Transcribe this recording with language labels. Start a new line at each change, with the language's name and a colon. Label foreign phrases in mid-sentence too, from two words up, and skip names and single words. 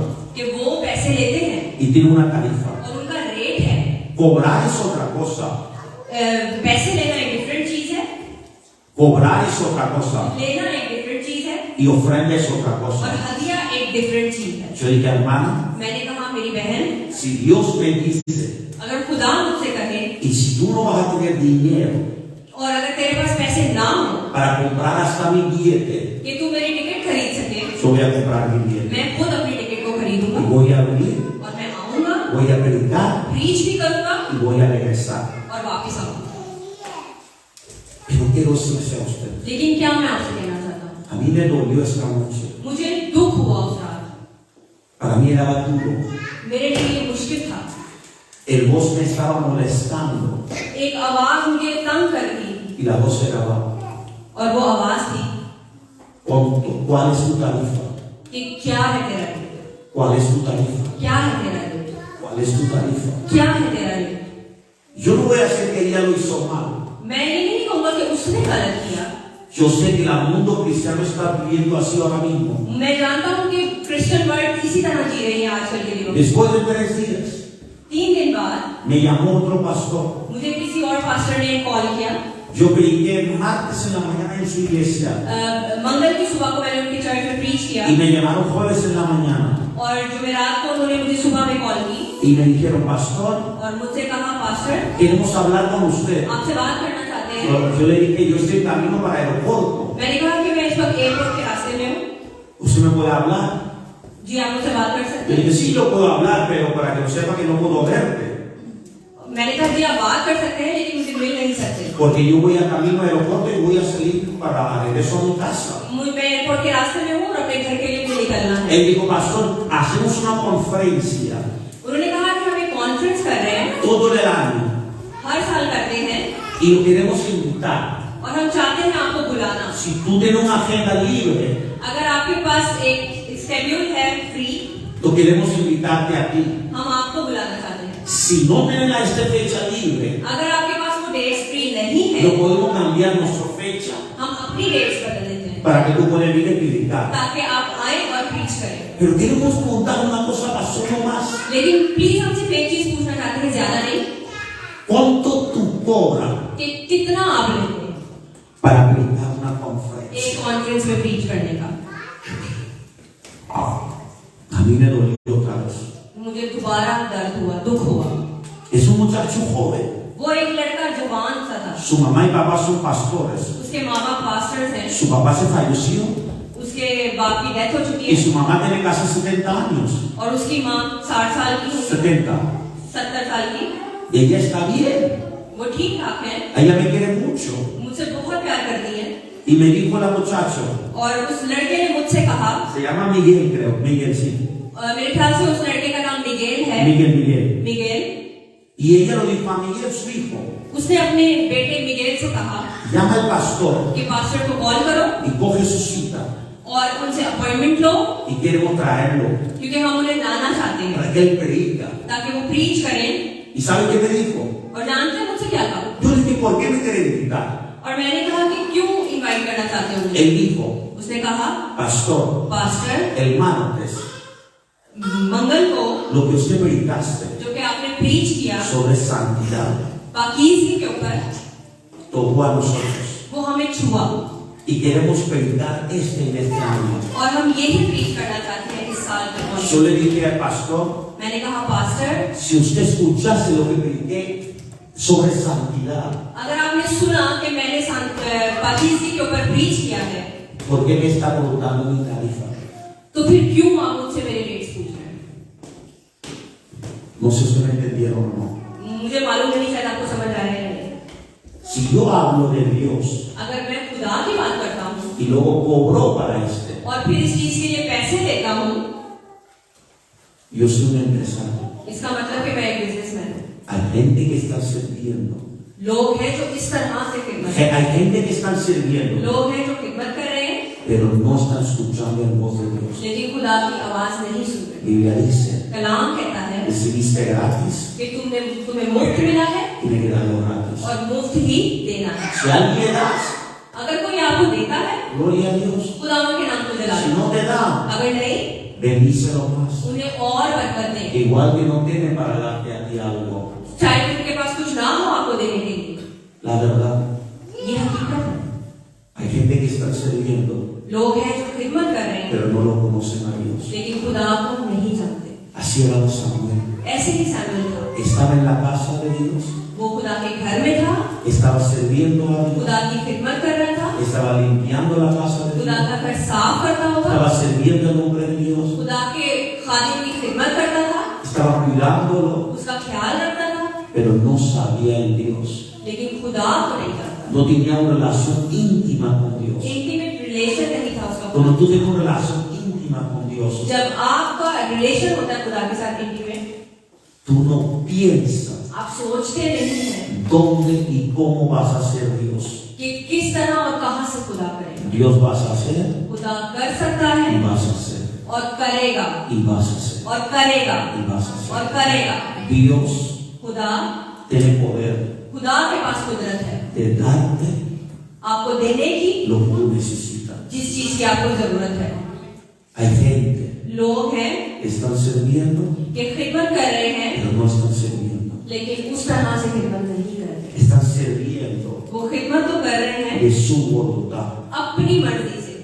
Urdu: کہ وہ پیسے لیتے ہیں
Spanish: y tienen una tarifa.
Urdu: اور ان کا ریٹ ہے.
Spanish: Cobrar es otra cosa.
Urdu: پیسے لینا ایک ڈیفرنٹ چیز ہے,
Spanish: Cobrar es otra cosa.
Urdu: لینا ایک ڈیفرنٹ چیز ہے,
Spanish: Y ofrenda es otra
Urdu: اور
Spanish: cosa.
Urdu: ہدیہ ایک ایک ڈیفرنٹ چیز ہے.
Spanish: Yo dije, hermana,
Urdu: میں نے کہا میری بہن,
Spanish: si Dios me dice,
Urdu: اگر خدا مجھ سے کہے
Spanish: y si tú no vas a tener dinero
Urdu: اور اگر تیرے پاس پیسے نہ ہوں
Spanish: para comprar hasta mi billete,
Urdu: کہ تو میری ٹکٹ خرید سکے,
Spanish: yo voy a comprar mi billete.
Urdu: میں خود اپنی ٹکٹ کو خریدوں گا
Spanish: Y voy a venir,
Urdu: اور میں آؤں گا,
Spanish: voy a predicar
Urdu: پریچ بھی کروں گا
Spanish: y voy a regresar.
Urdu: اور واپس آؤں گا.
Spanish: Pero quiero decirle a usted,
Urdu: لیکن کیا میں آپ سے کہنا چاہتا ہوں,
Spanish: a mí me dolió esta noche.
Urdu: مجھے دکھ ہوا اس رات,
Spanish: Para mí era duro.
Urdu: میرے لیے یہ مشکل تھا.
Spanish: El voz me estaba molestando
Urdu: ایک آواز مجھے تنگ کر دی
Spanish: y la voz era baja.
Urdu: اور وہ آواز تھی
Spanish: ¿Cuál es tu tarifa?
Urdu: کہ کیا ہے تیرا ریٹ,
Spanish: ¿Cuál es tu tarifa?
Urdu: کیا ہے تیرا ریٹ,
Spanish: ¿Cuál es tu tarifa?
Urdu: کیا ہے تیرا ریٹ.
Spanish: Yo no voy a decir que ella lo hizo mal.
Urdu: میں یہ نہیں کہوں گا کہ اس نے غلط کیا.
Spanish: Yo sé que el mundo cristiano está viviendo así ahora mismo.
Urdu: میں جانتا ہوں کہ
English: Christian world
Urdu: اسی طرح جی رہی ہے آج کل کے دنوں میں.
Spanish: Después de 3 días,
Urdu: 3 دن بعد
Spanish: me llamó otro pastor.
Urdu: مجھے کسی اور پاسٹر نے کال کیا.
Spanish: Yo prediqué martes en la mañana en su iglesia
Urdu: منگل کی صبح کو میں نے ان کی چرچ میں پریچ کیا
Spanish: y me llamaron jueves en la mañana
Urdu: اور جمعرات کو انہوں نے مجھے صبح میں کال کی
Spanish: y me dijeron, pastor,
Urdu: اور مجھ سے کہا پاسٹر
Spanish: queremos hablar con usted.
Urdu: آپ سے بات کرنا چاہتے ہیں.
Spanish: Yo le dije, yo estoy en camino para el aeropuerto.
Urdu: میں نے کہا کہ میں اس وقت ایئرپورٹ کے راستے میں ہوں.
Spanish: ¿Usted me puede hablar?
Urdu: جی آپ مجھ سے بات کر
Spanish: Le
Urdu: سکتے ہیں.
Spanish: dije, sí, yo puedo hablar, pero para que lo sepa que no puedo verte.
Urdu: میں نے کہا جی آپ بات کر سکتے ہیں لیکن مجھے مل نہیں سکتے.
Spanish: Porque yo voy a camino al aeropuerto y voy a salir para regreso a mi casa.
Urdu: میں ایئرپورٹ کے راستے میں ہوں اور اپنے گھر کے لیے مجھے نکلنا ہے.
Spanish: Él dijo, pastor, hacemos una conferencia
Urdu: انہوں نے کہا کہ ہم ایک کانفرنس کر رہے ہیں,
Spanish: todo el año
Urdu: ہر سال کرتے ہیں
Spanish: y lo queremos invitar.
Urdu: اور ہم چاہتے ہیں آپ کو بلانا.
Spanish: Si tú tienes una agenda libre,
Urdu: اگر آپ کے پاس ایک شیڈول ہے فری,
Spanish: lo queremos invitarte a ti.
Urdu: ہم آپ کو بلانا چاہتے ہیں.
Spanish: Si no tienes esta fecha libre,
Urdu: اگر آپ کے پاس وہ ڈیٹس فری نہیں ہے,
Spanish: lo podemos cambiar nuestra fecha
Urdu: ہم اپنی ڈیٹس بدل دیتے ہیں
Spanish: para que tú puedas venir a predicar.
Urdu: تاکہ آپ آئے اور پریچ کریں.
Spanish: Pero queremos preguntar una cosa, pastor, no más.
Urdu: لیکن پلیز ہم صرف ایک چیز پوچھنا چاہتے ہیں، زیادہ نہیں,
Spanish: ¿Cuánto tú cobras
Urdu: کہ کتنا آپ لیتے ہیں
Spanish: para predicar una conferencia?
Urdu: ایک کانفرنس میں پریچ کرنے کا.
Spanish: A mí me dolió otra vez.
Urdu: مجھے دوبارہ درد ہوا، دکھ ہوا.
Spanish: Es un muchacho joven.
Urdu: وہ ایک لڑکا جوان سا تھا,
Spanish: Su mamá y papá son pastores.
Urdu: اس کے ماں باپ پاسٹرز ہیں,
Spanish: Su papá se falleció
Urdu: اس کے باپ کی ڈیتھ ہو چکی
Spanish: y
Urdu: ہے
Spanish: su mamá tiene casi 70 años.
Urdu: اور اس کی ماں 60 سال کی ہو چکی ہے,
Spanish: 70.
Urdu: 70 سال کی.
Spanish: Ella está bien.
Urdu: وہ ٹھیک ٹھاک ہے,
Spanish: Ella me quiere mucho.
Urdu: مجھ سے بہت پیار کرتی ہے.
Spanish: Y me dijo la muchacho,
Urdu: اور اس لڑکے نے مجھ سے کہا,
Spanish: se llama Miguel, creo. Miguel, sí.
Urdu: میرے خیال سے اس لڑکے کا نام میگیل ہے,
Spanish: Miguel.
Urdu: میگیل.
Spanish: Y ella lo dijo a Miguel, su hijo.
Urdu: اس نے اپنے بیٹے میگیل سے کہا
Spanish: Llama al pastor
Urdu: کہ پاسٹر کو کال کرو
Spanish: y coge su cita
Urdu: اور ان سے اپائنٹمنٹ لو,
Spanish: y queremos traerlo
Urdu: کیونکہ ہم انہیں لانا چاہتے ہیں
Spanish: para que él predica.
Urdu: تاکہ وہ پریچ کریں.
Spanish: ¿Y sabe qué me dijo?
Urdu: اور جانتے ہیں مجھ سے کیا کہا?
Spanish: Yo le dije, ¿por qué me quiere invitar?
Urdu: اور میں نے کہا کہ کیوں انوائٹ کرنا چاہتے ہو مجھے?
Spanish: Él dijo,
Urdu: اس نے کہا
Spanish: pastor,
Urdu: پاسٹر
Spanish: el martes,
Urdu: منگل کو
Spanish: lo que usted predicaste
Urdu: جو کہ آپ نے پریچ کیا
Spanish: sobre santidad,
Urdu: پاکیزگی کے اوپر,
Spanish: tocó a nosotros.
Urdu: وہ ہمیں چھوا
Spanish: Y queremos predicar en este año.
Urdu: اور ہم یہی پریچ کرنا چاہتے ہیں اس سال کے
Spanish: Yo
Urdu: کانفرنس.
Spanish: le dije al pastor,
Urdu: میں نے کہا پاسٹر,
Spanish: si usted escuchase lo que prediqué sobre santidad,
Urdu: اگر آپ نے سنا کہ میں نے پاکیزگی کے اوپر پریچ کیا ہے,
Spanish: ¿por qué me está preguntando mi tarifa?
Urdu: تو پھر کیوں آپ مجھ سے میرے ریٹس پوچھ رہے ہیں?
Spanish: No sé si me entendieron o no.
Urdu: مجھے معلوم نہیں، شاید آپ کو سمجھ آ رہا ہے.
Spanish: Si yo hablo de Dios
Urdu: اگر میں خدا کی بات کرتا ہوں
Spanish: y luego cobró para este,
Urdu: اور پھر اس چیز کے لیے پیسے دیتا ہوں,
Spanish: yo soy un empresario.
Urdu: اس کا مطلب کہ میں ایک بزنس مین ہوں.
Spanish: Hay gente que está sirviendo.
Urdu: لوگ ہیں جو اس طرح سے خدمت,
Spanish: Hay gente que están sirviendo,
Urdu: لوگ ہیں جو خدمت کر رہے ہیں
Spanish: pero no están escuchando el voz de Dios.
Urdu: لیکن خدا کی آواز نہیں سن رہے.
Spanish: Biblia dice,
Urdu: کلام کہتا ہے
Spanish: recibiste gratis,
Urdu: کہ تمہیں مفت ملا ہے
Spanish: tiene que darlo gratis.
Urdu: اور مفت ہی دینا ہے.
Spanish: Si a alguien le das,
Urdu: اگر کوئی آپ کو دیتا ہے,
Spanish: gloria a Dios.
Urdu: خدا کے نام کو دلا
Spanish: Si
Urdu: دو.
Spanish: no te da,
Urdu: اگر نہیں,
Spanish: bendícelo más.
Urdu: انہیں اور برکت دے.
Spanish: Igual que no tiene para darte a ti algo.
Urdu: چاہے ان کے پاس کچھ نہ ہو آپ کو دینے کے لیے,
Spanish: La verdad,
Urdu: یہ حقیقت ہے.
Spanish: hay gente que está sirviendo
Urdu: لوگ ہیں جو خدمت کر رہے ہیں
Spanish: pero no lo conocen a Dios.
Urdu: لیکن خدا کو نہیں جانتے.
Spanish: Así era Samuel.
Urdu: ایسے ہی سیموئیل تھا,
Spanish: Estaba en la casa de Dios,
Urdu: وہ خدا کے گھر میں تھا,
Spanish: estaba sirviendo a Dios,
Urdu: خدا کی خدمت کر رہا تھا,
Spanish: estaba limpiando la casa de
Urdu: خدا
Spanish: Dios,
Urdu: کا گھر صاف کرتا ہوگا,
Spanish: estaba sirviendo al hombre de Dios,
Urdu: خدا کے خادم کی خدمت کرتا تھا,
Spanish: estaba cuidándolo,
Urdu: اس کا خیال رکھتا تھا,
Spanish: pero no sabía en Dios.
Urdu: لیکن خدا کو نہیں جانتا.
Spanish: No tenía una relación íntima con Dios.
English: intimate relation
Urdu: نہیں تھا اس کا.
Spanish: Cuando tú tienes una relación íntima con Dios,
Urdu: جب آپ کا ریلیشن ہوتا ہے خدا کے ساتھ انٹیمیٹ,
Spanish: tú no piensas
Urdu: آپ سوچتے نہیں ہیں
Spanish: dónde y cómo vas a ser Dios.
Urdu: کہ کس طرح اور کہاں سے خدا کرے گا.
Spanish: Dios vas a hacer
Urdu: خدا کر سکتا ہے
Spanish: y vas a hacer
Urdu: اور کرے گا
Spanish: y vas a hacer
Urdu: اور کرے گا
Spanish: y vas a
Urdu: اور
Spanish: hacer.
Urdu: کرے گا.
Spanish: Dios
Urdu: خدا
Spanish: tiene poder
Urdu: خدا کے پاس قدرت ہے
Spanish: de darte
Urdu: آپ کو دینے کی
Spanish: lo que tú necesitas.
Urdu: جس چیز کی آپ کو ضرورت ہے.
Spanish: Hay gente
Urdu: لوگ ہیں
Spanish: que están sirviendo,
Urdu: کہ خدمت کر رہے ہیں
Spanish: pero no están sirviendo.
Urdu: لیکن اس طرح سے خدمت نہیں کر رہے.
Spanish: Están sirviendo
Urdu: وہ خدمت تو کر رہے ہیں
Spanish: de su voluntad,
Urdu: اپنی مرضی سے,